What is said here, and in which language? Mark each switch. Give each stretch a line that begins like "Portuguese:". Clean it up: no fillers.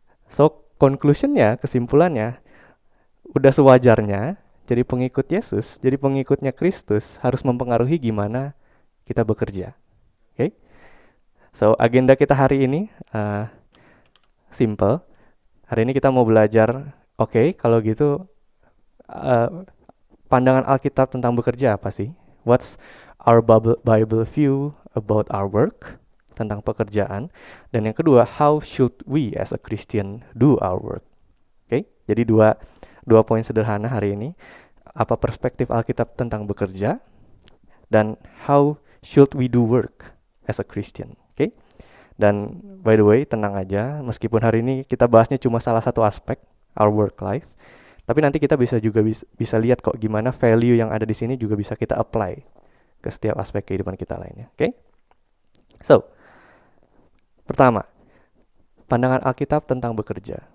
Indonesian: So, conclusionnya, kesimpulannya, udah sewajarnya jadi pengikut Yesus, jadi pengikutnya Kristus harus mempengaruhi gimana kita bekerja.
English: Okay?
Indonesian: So, agenda kita hari ini simple. Hari ini kita mau belajar, kalau gitu pandangan Alkitab tentang bekerja apa sih?
English: What's our Bible view about our work?
Indonesian: Tentang pekerjaan. Dan yang kedua,
English: how should we as a Christian do our work?
Indonesian: Jadi dua poin sederhana hari ini. Apa perspektif Alkitab tentang bekerja? Dan
English: how should we do work as a Christian?
Indonesian: Dan
English: by the way,
Indonesian: tenang aja, meskipun hari ini kita bahasnya cuma salah satu aspek,
English: our work life,
Indonesian: tapi nanti kita bisa lihat kok gimana value yang ada di sini juga bisa kita apply ke setiap aspek kehidupan kita lainnya. So, pertama, pandangan Alkitab tentang bekerja.